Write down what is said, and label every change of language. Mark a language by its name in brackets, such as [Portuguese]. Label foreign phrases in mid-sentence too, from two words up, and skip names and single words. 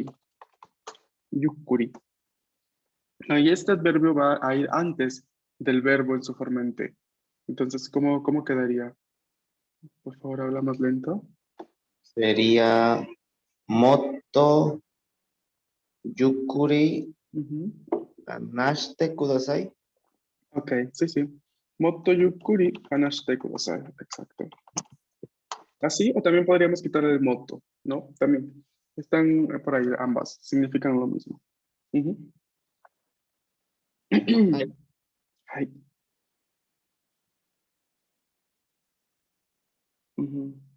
[Japanese] Yukkuri. [Spanish] No, y este adverbio va a ir antes del verbo en su forma en te. Entonces, ¿cómo quedaría? Por favor, habla más lento. [Japanese] Sería Moto Yukuri Ujú. Kanashite Kudasai. [Spanish] Ok, sí. [Japanese] Motto yukkuri hanashite kudasai. [Spanish] Exacto. Así, o también podríamos quitar el motto, ¿no? También. Están por ahí ambas, significan lo mismo. Ujú. Ay, Ay. Ujú.